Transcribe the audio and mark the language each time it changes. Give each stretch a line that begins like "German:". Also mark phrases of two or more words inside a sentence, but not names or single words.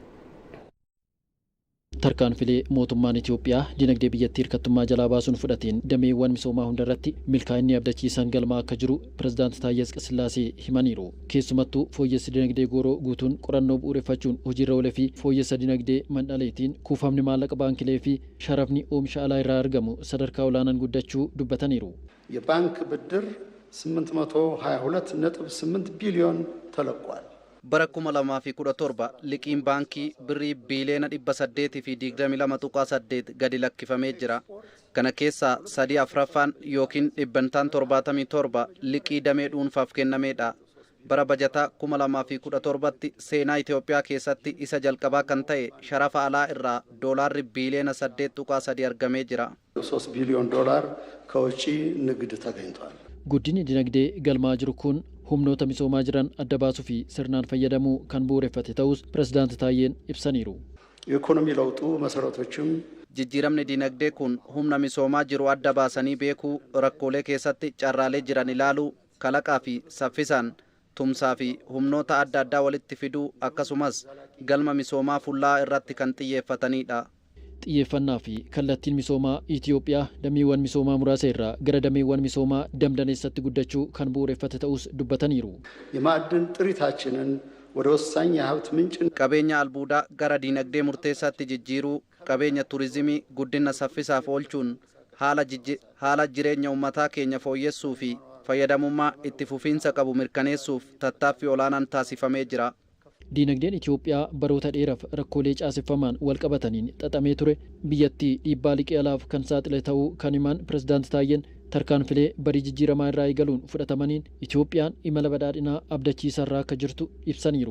Oromo: Tarkaanfilee mootummaan Itoophiyaa dinagdee biyyattii hirkattummaa jalaa baasuun fudhateen dameewwan misoomaa hundarratti milkaa'inni abdachiisaan galmaa'aa akka jiru pirezidaant Taayyee Asqasillaasee himaniiru. Keessumattuu fooyyessi dinagdee gooroo guutuun qorannoo bu'uureffachuun hojiirra oolee fi fooyyessa dinagdee mandhaleetiin kuufamni maallaqa baankilee fi sharafni oomisha alaa irraa argamu sadarkaa olaanaan guddachuu dubbataniiru.
Amharic: የባንክ ብድር 822.8 ቢሊዮን ተለቋል።
Oromo: bara 2017 liqiin baankii birrii biiliyoona 822.8 gadi lakkifamee jira. Kana keessaa 3/4 yookiin 77 liqii damee dhuunfaaf kennameedha. Bara bajataa 2017tti seenaa Itoophiyaa keessatti isa jalqabaa kan ta'e sharafa alaa irraa doolaarri biiliyoona 8.3 argamee jira.
Amharic: 3 ቢሊዮን ዶላር ከውጪ ንግድ ተገኝቷል።
Oromo: Guddinni dinagdee galmaa jiru kun humnoota misoomaa jiran adda baasuu fi sirnaan fayyadamuu kan bu'uureffate ta'us pirezidaant Taayyeen ibsaniiru.
Amharic: የኢኮኖሚ ለውጡ መሰረቶችም
Oromo: jijjiiramni dinagdee kun humna misoomaa jiru adda baasanii beekuu, rakkoolee keessatti carraalee jiran ilaaluu, kalaqaa fi saffisaan tumsaa fi humnoota adda addaa walitti fiduu akkasumas galma misoomaa fullaa irratti kan xiyyeeffatanidha. xiyyeeffannaa fi kallattiin misoomaa Itoophiyaa dameewwan misoomaa muraasa irraa gara dameewwan misoomaa damdaneessatti guddachuu kan bu'uureffate ta'us dubbataniiru.
Amharic: የማዕድን ጥሪታችንን ወደ ወሳኝ የሀብት ምንጭ
Oromo: qabeenya albuudaa gara dinagdee murteessaatti jijjiiruu, qabeenya turizimii guddina saffisaaf oolchuun haala jireenya uummataa keenya fooyyessuu fi fayyadamummaa itti fufiinsa qabu mirkaneessuuf tattaaffii olaanaan taasifamee jira. Dinagdeen Itoophiyaa baroota dheeraaf rakkoolee caaseffamaan wal qabataniin xaxamee ture biyyattii dhiibbaa liqii alaaf kan saaxile ta'uu kan himan pirezidaant Taayyeen tarkaanfilee barii jijjiiramaa irraa eegaluun fudhatamaniin Itoophiyaan imala badhaadhinaa abdachiisarraa akka jirtu ibsaniiru.